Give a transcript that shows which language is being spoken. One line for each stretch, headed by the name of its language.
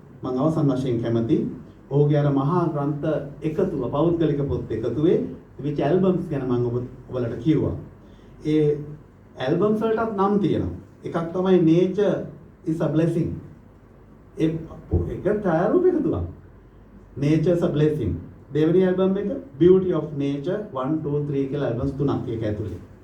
Sinhala: මම අවසන් වශයෙන් කැමති ඔහුගේ අර මහා ග්‍රන්ථ එකතුව පෞද්ගලික පොත් එකතුවේ තිබිච්ච ඇල්බම්ස් ගැන මම ඔබලට කිව්වා. ඒ ඇල්බම්ස් වලටත් නම් තියෙනවා. එකක් තමයි
English: Nature is a Blessing.
Sinhala: ඒක ඡායාරූප එකතුවක්.
English: Nature is a Blessing.
Sinhala: දෙවෙනි ඇල්බම් එක Beauty of Nature 1 2 3 කියලා ඇල්බම්ස් තුනක් ඒක ඇතුලේ.